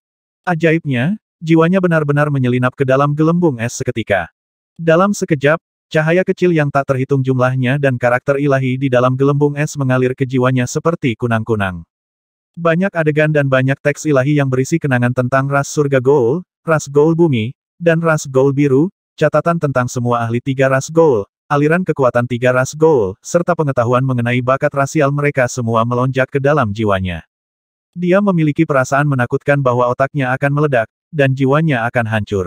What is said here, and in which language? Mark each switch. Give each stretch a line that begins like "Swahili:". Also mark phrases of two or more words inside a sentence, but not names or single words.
Indonesian: Ajaibnya, jiwanya benar-benar menyelinap ke dalam gelembung es seketika. Dalam sekejap, cahaya kecil yang tak terhitung jumlahnya dan karakter ilahi di dalam gelembung es mengalir ke jiwanya seperti kunang-kunang. Banyak adegan dan banyak teks ilahi yang berisi kenangan tentang ras surga Goul, ras Goul bumi, dan ras Goul biru, catatan tentang semua ahli tiga ras Goul, aliran kekuatan tiga ras Goul, serta pengetahuan mengenai bakat rasial mereka semua melonjak ke dalam jiwanya. Dia memiliki perasaan menakutkan bahwa otaknya akan meledak, dan jiwanya akan hancur.